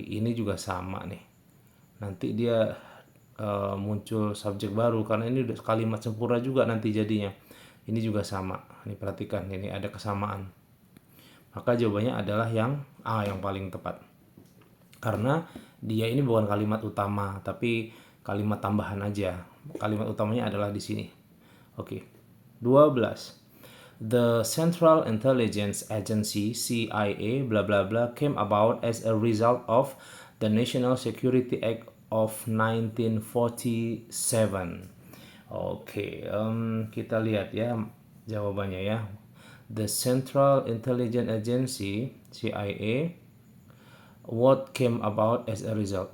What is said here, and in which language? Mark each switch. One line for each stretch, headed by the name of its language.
Indonesian: Ini juga sama nih. Nanti dia muncul subjek baru karena ini udah kalimat sempurna juga nanti jadinya. Ini juga sama. Ini perhatikan, ini ada kesamaan. Maka jawabannya adalah yang A, yang paling tepat. Karena dia ini bukan kalimat utama, tapi kalimat tambahan aja. kalimat utamanya adalah di sini. Oke. 12.
English: The Central Intelligence Agency CIA bla bla bla came about as a result of the National Security Act of 1947.
Indonesian: Oke, kita lihat ya jawabannya ya.
English: The Central Intelligence Agency CIA, what came about as a result?